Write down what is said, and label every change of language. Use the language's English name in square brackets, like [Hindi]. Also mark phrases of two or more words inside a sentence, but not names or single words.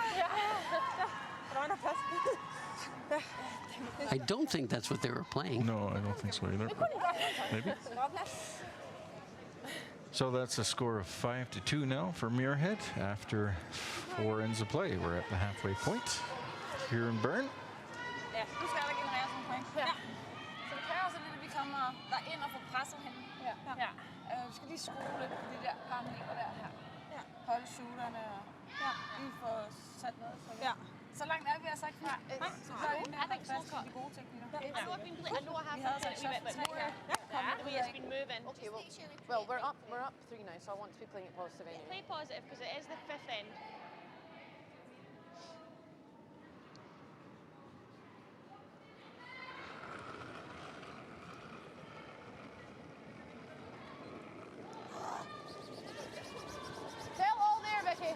[English] I don't think that's what they were playing. No, I don't think so either. Maybe. So that's a score of 5-2 now for Muirhead after 4 ends of play. We're at the halfway point here in Bern. [Danish] Ja, nu skal der genereres nogle point. Ja. Så det kræver sådan, at vi kommer derind og får presset hende. Ja. Vi skal lige skrue lidt på de der parametre der her. Ja. Holde shooterne og lige få sat noget. Så langt er vi altså ikke fra. Nej, så gør vi med at fast de gode teknikker. [English] So I've been playing. I know I have [Danish] Vi havde [English] been [Danish] sat [English] a bit shot tighter. The way it's been moving. Okay, well, we're up 3 now, so I want to be playing it positive anyway. Play positive because it is the 5th end. Tell all there, Vicky.